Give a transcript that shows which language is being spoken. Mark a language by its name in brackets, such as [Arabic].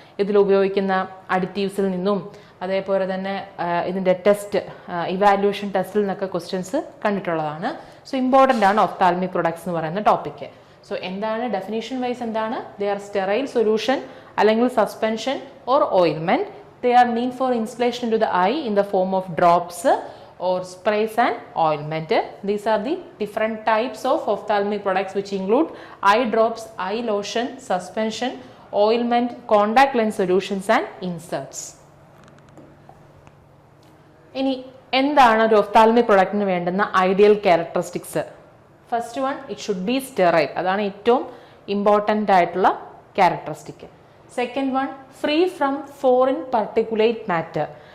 [Malayalam] ഇതിൽ ഉപയോഗിക്കുന്ന അഡിറ്റീവ്സിൽ നിന്നും അതേപോലെ തന്നെ ഇതിൻ്റെ ടെസ്റ്റ് ഇവാലുവേഷൻ ടെസ്റ്റിൽ നിന്നൊക്കെ ക്വസ്റ്റ്യൻസ് കണ്ടിട്ടുള്ളതാണ്. സോ ഇമ്പോർട്ടൻ്റ് ആണ് ഒഫ്താൽമിക് പ്രൊഡക്ട്സ് എന്ന് പറയുന്ന ടോപ്പിക്ക്. സോ എന്താണ് ഡെഫിനേഷൻ വൈസ് എന്താണ്? [English] They are sterile solution അല്ലെങ്കിൽ suspension or ഓയിൽമെന്റ്. They are meant for installation into the eye in the form of drops or sprays and ointment. These are the different types of ophthalmic products which include eye drops, eye lotion, suspension, ointment, contact lens solutions and inserts. [Malayalam] ഇനി എന്താണ് ഒരു ophthalmic പ്രൊഡക്റ്റിന് വേണ്ടുന്ന ideal characteristics? [English] First one, it should be sterile. [Malayalam] അതാണ് ഏറ്റവും important ആയിട്ടുള്ള characteristic. [English] Second one, free from foreign particulate matter.